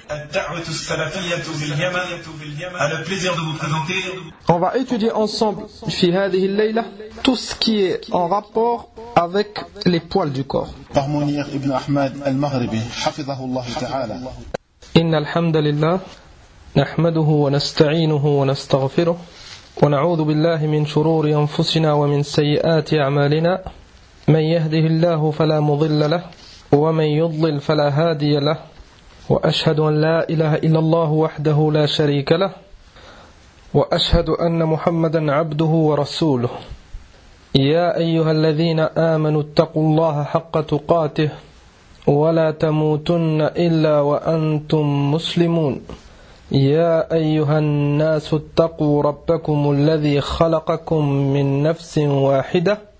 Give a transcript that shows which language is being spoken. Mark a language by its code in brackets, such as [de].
[ar] الدعوة السلفية في اليمن. على [fr] plaisir de vous présenter. On va étudier ensemble [ar] في هذه الليلة [fr] tout ce qui est en rapport avec les poils du corps. Par Mounir ibn Ahmad al-Maghribi, [ar] حفظه الله تعالى. إن الحمد لله نحمده ونستعينه ونستغفره ونعوذ بالله من شرور أنفسنا ومن سيئات أعمالنا. من يهده الله فلا مضل له ومن يضلل فلا هادي له وأشهد أن لا إله إلا الله وحده لا شريك له وأشهد أن محمدا عبده ورسوله يا أيها الذين آمنوا اتقوا الله حق تقاته ولا تموتن إلا وأنتم مسلمون يا أيها الناس اتقوا ربكم الذي خلقكم من نفس واحدة